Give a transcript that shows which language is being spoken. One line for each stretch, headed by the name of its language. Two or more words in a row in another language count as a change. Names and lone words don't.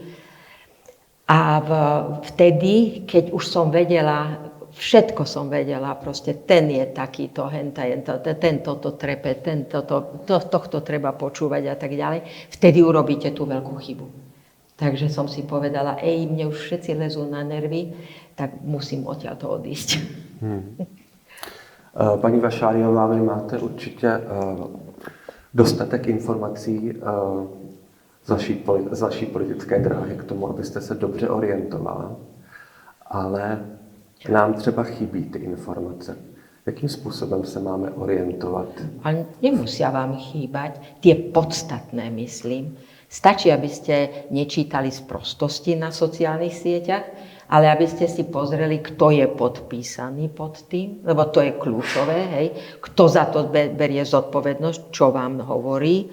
Slovak: A vtedy, keď už som vedela, všetko som vedela, proste ten je takýto, tento to trepe, tohto treba počúvať a tak ďalej. Vtedy urobíte tú veľkú chybu. Takže som si povedala, mne už všetci lezú na nervy, tak musím odtiaľto odísť.
Czech: Paní Vašáriová, vy máte určitě dostatek informací z vaší politické dráhy k tomu, abyste se dobře orientovala, ale nám třeba chybí ty informace. Jakým způsobem se máme orientovat?
Slovak: Ale nemusia vám chýbať tie podstatné, myslím. Stačí, aby ste nečítali sprostosti na sociálnych sieťach, ale aby ste si pozreli, kto je podpísaný pod tým, lebo to je kľúčové, hej, kto za to berie zodpovednosť, čo vám hovorí.